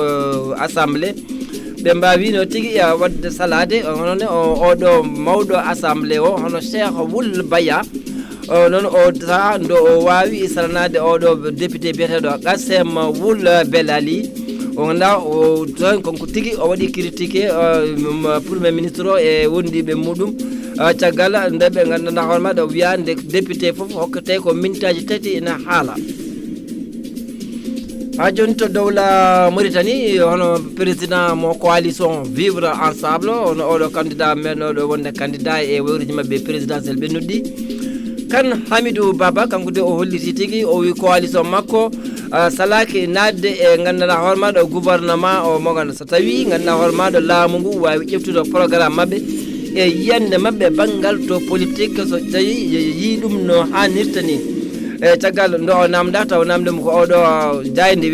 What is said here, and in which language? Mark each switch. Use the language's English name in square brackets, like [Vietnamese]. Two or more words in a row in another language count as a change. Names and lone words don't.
[Fula] assemblée be mbawi no tigi ya wadde salade hono o do mawdo assemblée o hono Cheikh Wul Baya non o ta ndo o wawi salanade o do député biyetedo Gassem Wul Belali o nda o ton ko tigi o wadi critiquer [French] premier ministre [Fula] e wondi be mudum tiagal ndebe nganda horma do wiande député fof hokkate ko mintaji tati ina hala ha joni to dawla Mauritanie hono président mo [French] coalition vivre ensemble [Fula] on o candidat men o wonde candidat e wewriji mabbe présidentiel be noddi kan Hamidou Baba kanko de o holliti tigi o wi coalition makko salaki nadde e ngandana horma do gouvernement o mo ganda so tawi ngandana horma do laamu ngu wawi ƴeftude programme mabbe e yande mabbe bangal to politique so tawi yi dum no hanirta ni e tagal ndo namda taw namdum ko odo jayndi